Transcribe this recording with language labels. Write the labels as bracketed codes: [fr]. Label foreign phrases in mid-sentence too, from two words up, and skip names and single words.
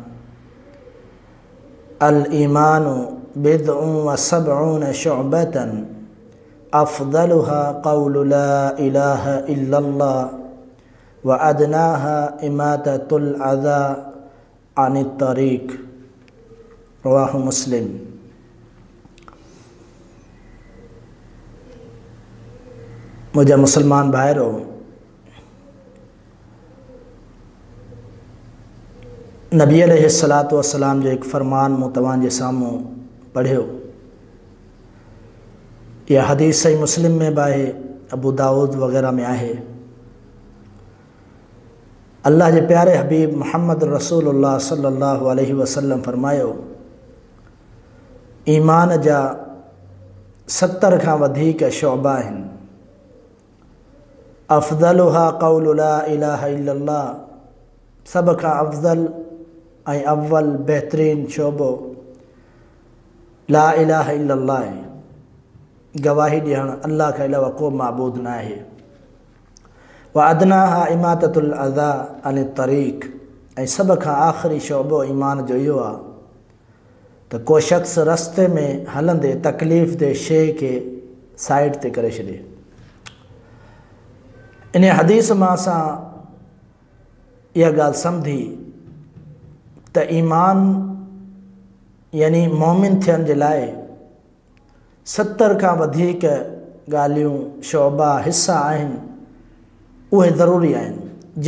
[ar] الایمان بضع وسبعون شعبۃ افضلها قول لا الہ الا اللہ وادناها اماطۃ الاذی عن الطریق رواہ مسلم۔ [sd] मुझे मुसलमान भाइरो, नबी [ar] عليه الصلاة والسلام [sd] जो एक फरमान मूं तव्हांजे साम्हूं पढ़ियो। यह हदीस सही मुस्लिम में भी आहे, अबू दाऊद वग़ैरह में आहे। अल्लाह के प्यारे हबीब मुहम्मद रसूलुल्लाह [ar] صلى الله عليه وسلم [sd] फरमायो, ईमान जा 70 खां वधीक शोबा आहिनि। [ar] أفضلها قول لا إله إلا الله, [sd] सभ खां अफ़ज़ल ऐं अव्वल बहितरीन शोबो [ar] لا إله إلا الله [sd] आहे, गवाही ॾियणु अल्लाह खां अलावा को माबूद न आहे। [ar] وأدناها إماطة الأذى عن الطريق, [sd] ऐं सभ खां आख़िरी शोबो ईमान जो इहो आहे त को शख़्स रस्ते में हलंदे तकलीफ़ दे शइ खे साइड ते करे छॾे। इन हदीस मां असां इहा ॻाल्हि सम्झी त ईमान यानी मोमिन थियण जे लाइ 70 खां वधीक ॻाल्हियूं शोबा हिस्सा आहिनि, उहे ज़रूरी आहिनि।